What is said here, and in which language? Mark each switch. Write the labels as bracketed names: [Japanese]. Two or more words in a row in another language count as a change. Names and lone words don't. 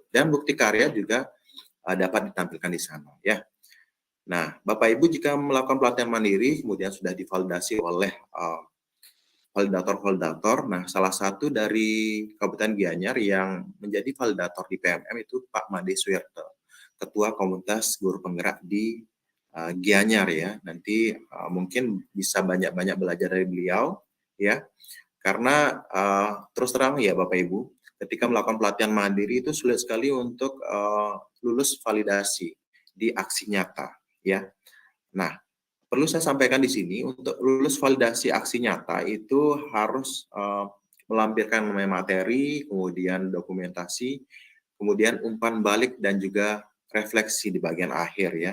[Indonesian] Dan bukti karya juga dapat ditampilkan di sana ya. Nah, Bapak Ibu jika melakukan pelatihan mandiri kemudian sudah divalidasi oleh validator-validator. Nah, salah satu dari Kabupaten Gianyar yang menjadi validator di PMM itu Pak Made Suyarto, Ketua Komunitas Guru Penggerak di Gianyar ya. Nanti mungkin bisa banyak-banyak belajar dari beliau ya. Karena terus terang ya Bapak Ibu, ketika melakukan pelatihan mandiri itu sulit sekali untuk lulus validasi di aksi nyata ya. Nah, perlu saya sampaikan di sini, untuk lulus validasi aksi nyata itu harus melampirkan materi, kemudian dokumentasi, kemudian umpan balik dan juga refleksi di bagian akhir ya.